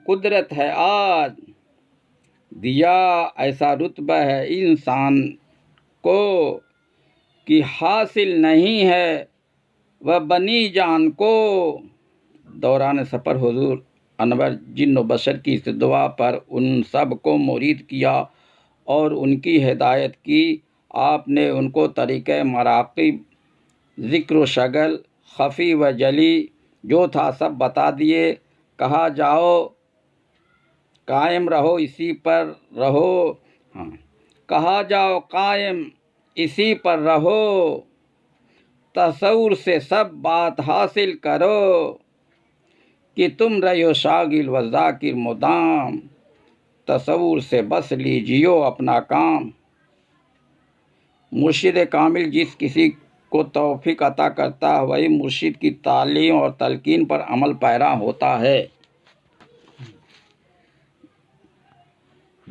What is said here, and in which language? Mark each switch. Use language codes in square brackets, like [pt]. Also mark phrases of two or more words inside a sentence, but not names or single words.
[ur] قدرت ہے آج، دیا ایسا رتبہ ہے انسان کو کہ حاصل نہیں ہے وہ بنی جان کو، دوران سفر حضور انور جن و بشر کی اس دعا پر ان سب کو مرید کیا اور ان کی ہدایت کی، آپ نے ان کو طریقہ مراقب، ذکر و شغل، خفی و جلی جو تھا سب بتا دیے، کہا جاؤ قائم رہو اسی پر رہو، کہا جاؤ قائم اسی پر رہو، تصور سے سب بات حاصل کرو، کہ تم رہو شاغل و ذاکر مدام، تصور سے بس لیجیو اپنا کام، مرشد کامل جس کسی کو توفیق عطا کرتا ہے وہی مرشد کی تعلیم اور تلقین پر عمل پیرا ہوتا ہے۔